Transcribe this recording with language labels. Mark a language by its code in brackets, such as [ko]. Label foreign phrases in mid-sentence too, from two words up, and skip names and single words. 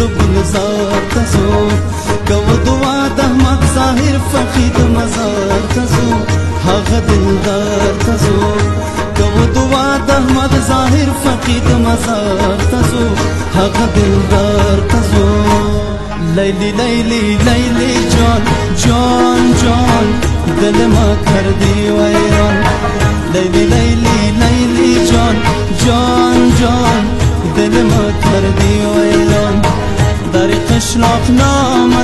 [ps] ګلزار ته ځو کوه دعا د احمد ظاهر فقید مزار ته ځو هغه دلدار ته ځو کوه دعا د احمد ظاهر فقید مزار ته ځو هغه دلدار ته ځو [fa] لیلی لیلی لیلی جان جان جان دل ما کردی ویران لیلی لیلی لیلی جان جان جان دل ما کردی ویران در قشلاق